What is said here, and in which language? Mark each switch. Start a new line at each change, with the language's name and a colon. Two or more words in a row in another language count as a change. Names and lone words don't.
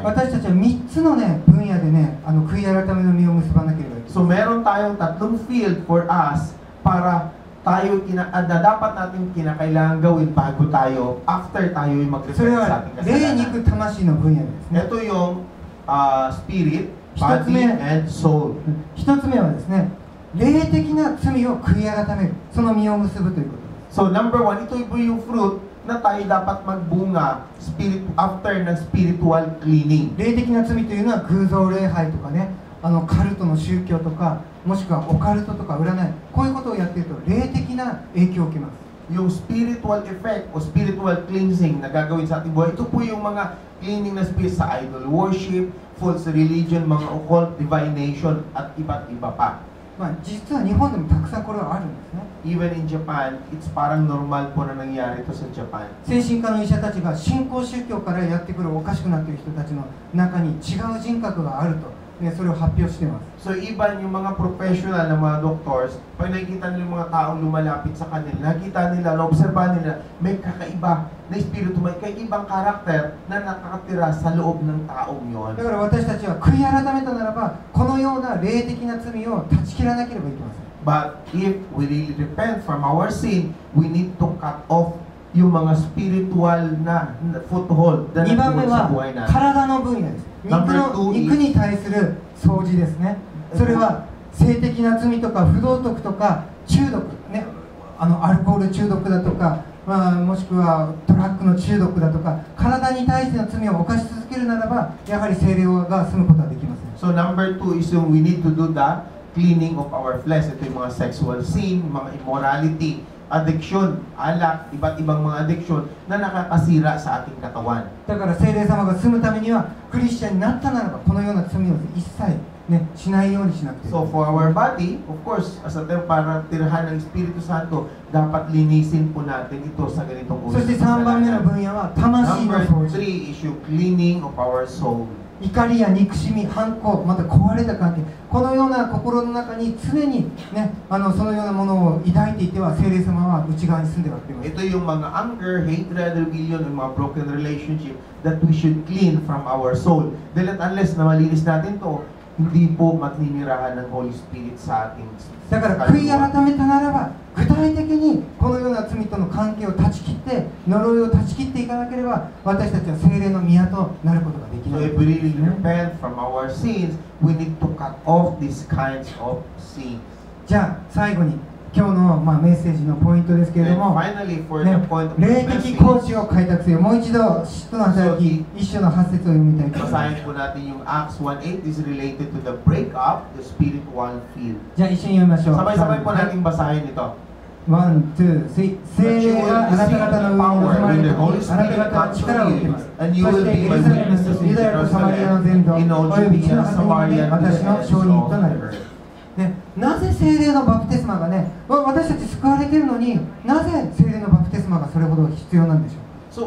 Japanese: 私たちは3つのね、分野でね、悔い改めの実を結ばなければいけない。
Filipino: So meron tayong tatlong
English: field for us
Filipino: para tayo na dapat natin kinakailangan gawin bago tayo, after tayo yung
Japanese: それ
Filipino: mag-repent sa
Japanese: は
Filipino: ating
Japanese: 霊
Filipino: kasalanan.
Japanese: 肉魂の分野ですね。
Filipino: Ito yung spirit,
Japanese: 一つ目
English: body, and soul.
Japanese: 一つ目はですね、霊的な罪を悔い改める、その実を結ぶということです。
English: So number one,
Filipino: ito yung fruit na tayo dapat magbunga after ng
English: spiritual cleaning.
Japanese: 霊的な罪というのは偶像礼拝とかね、カルトの宗教とか、もしくはオカルトとか占い、こういうことをやっていると霊的な影響を受けます。
Filipino: Yung
English: spiritual effect
Filipino: o
English: spiritual cleansing
Filipino: na gagawin sa ating buhay, ito po yung mga cleaning na spirit sa
English: idol worship, false religion,
Filipino: mga
English: occult, divination,
Filipino: at iba't iba pa.
Japanese: 実は日本でもたくさんこれはあるんですね。
English: Even in Japan, it's
Filipino: parang normal po na nangyari ito sa Japan.
Japanese: 精神科の医者たちが新興宗教からやってくるおかしくなっている人たちの中に違う人格があると、ね、それを発表しています。
Filipino: So even yung mga professional na mga doctors, pag nakikita nila yung mga taong lumalapit sa kanila, nakita nila, naobserbahan nila, may kakaiba na espiritu, may kakaibang karakter na nakakatira sa loob ng taong yon.
Japanese: だから私たちは悔い改めたならば、このような霊的な罪を断ち切らなければいけません。
English: But if we really repent from our sin, we need to cut off
Filipino: yung mga spiritual na foothold na
Japanese: 2 番目
Filipino: nagtungkol sa buhay
Japanese: は
Filipino: natin.
Japanese: 体の分野です。
English: Number two is
Japanese: 肉に対する掃除ですね。それは性的な罪とか不道徳とか中毒、ね、アルコール中毒だとか、もしくはドラッグの中毒だとか、体に対しての罪を犯し続けるならば、やはり聖霊が住むことはできません。
English: So number two is yung we need to do the cleaning of our flesh.
Filipino: Ito yung mga
English: sexual sin,
Filipino: mga immorality, addiction, alak, iba't ibang mga addiction na nakakasira sa ating katawan.
Japanese: だから聖霊様が住むためには、クリスチャンになったならば、このような罪を一切、ね、しないようにしなくていい。
English: So for our body, of course, as a term
Filipino: para tirahan ng Espiritu Santo, dapat linisin po natin ito sa ganitong
Japanese: そして3番目の分野は魂の
English: Number
Japanese: 掃除。
English: three is yung cleaning of our soul.
Japanese: 怒りや憎しみ、反抗、また壊れた関係、このような心の中に常に、ね、そのようなものを抱いていては、聖霊様は内側に住んではくれます。
Filipino: Ito yung mga
English: anger, hatred, rebellion,
Filipino: yung mga
English: broken relationship that we should clean from our soul.
Filipino: Dahil unless na malinis natin to, hindi po maninirahan ng
English: Holy Spirit
Filipino: sa ating
Japanese: だから悔い改めたならば、具体的にこのような罪との関係を断ち切って、呪いを断ち切っていかなければ、私たちは聖霊の宮となることができな
English: So
Japanese: い。
English: if we really repent from our sins, we need to cut off these kinds of sins.
Japanese: じゃあ最後に今日の、メッセージのポイントですけれど
English: And
Japanese: も、
English: finally, for
Japanese: ね
English: the point of
Japanese: 霊
English: this
Japanese: 的
English: message,
Japanese: 工事を開拓せよ。もう一度、使徒の働き、一章の8節を読みたいと思います。
Filipino: basahin po natin yung
English: Acts 1:8 is related to the breakup, the spiritual field.
Japanese: じゃあ一緒に読みましょう。
Filipino: Sabay-sabay po natin basahin ito.
English: one, two, three.
Japanese: 聖霊があなた方の上に臨まれた時、あなた方は力を受けます。そしてエルサレムとユダヤとサマリアの全土、および地の果てにまで私の証人となります。ね、なぜ聖霊のバプテスマがね、私たち救われているのに、なぜ聖霊のバプテスマがそれほど必要なんでしょうか。